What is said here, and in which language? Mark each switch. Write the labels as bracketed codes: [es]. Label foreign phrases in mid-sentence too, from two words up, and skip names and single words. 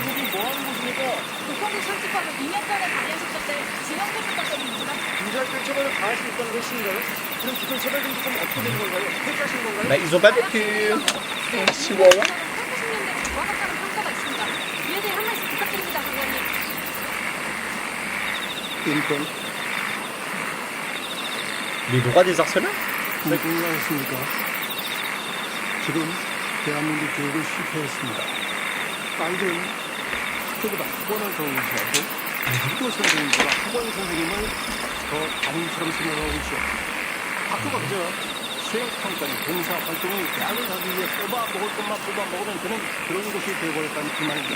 [fr] Bah ils ont pas vécu Chihuahua. Les droits des harceleurs? [ko] 대한민국 교육을 실패했습니다. 아이들은 학교보다 학원을 더 의지하고 학교 선생님보다 학원 선생님을 더 담임처럼 생각하고 있죠. 학교가 그저 수행평가니 봉사활동이 대학을 가기 위해 뽑아 먹을 것만 뽑아 먹으면 되는 그런 곳이 되어버렸다는 그 말입니다.